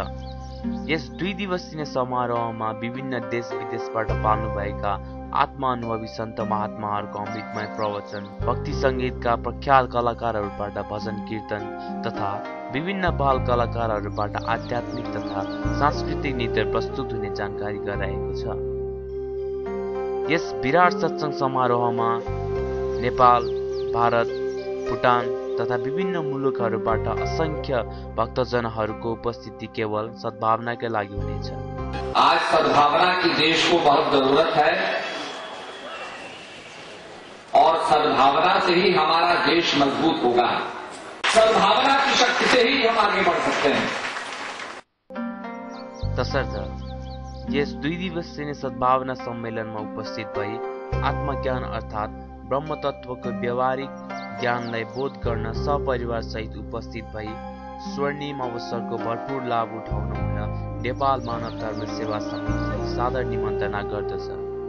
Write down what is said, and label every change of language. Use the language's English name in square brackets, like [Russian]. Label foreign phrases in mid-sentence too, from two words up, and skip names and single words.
[Nepali] यस 2 दिवसीय समारोहमा विभिन्न देश विदेशबाट पाल्नुभएका आत्मानुभवी सन्त महात्माहरूको अमृतमय प्रवचन, भक्ति सङ्गीतका प्रख्यात कलाकारहरूबाट भजन कीर्तन तथा विभिन्न बाल कलाकारहरूबाट आध्यात्मिक तथा सांस्कृतिक नृत्य प्रस्तुत हुने जानकारी गराएको छ। यस विराट सत्संग समारोहमा नेपाल, भारत, भुटान तथा विभिन्न मुलुकहरूबाट असंख्य भक्तजनहरूको उपस्थिति केवल सद्भावनाकै लागि हुनेछ। [Hindi] आज सद्भावना की देश को बहुत जरूरत है और सद्भावना से ही हमारा देश मजबूत होगा। सद्भावना की शक्ति से ही हम आगे बढ़ सकते हैं। [Nepali] तसर्थ यस 2 दिवसीय सद्भावना सम्मेलनमा उपस्थित भई आत्मज्ञान अर्थात् ब्रह्म तत्त्वको व्यावहारिक ज्ञानलाई बोध गर्न सपरिवार सहित उपस्थित भई स्वर्णिम अवसरको भरपूर लाभ उठाउन हुन नेपाल मानव धर्म सेवा समितिलाई सादर निमन्त्रणा गर्दछ।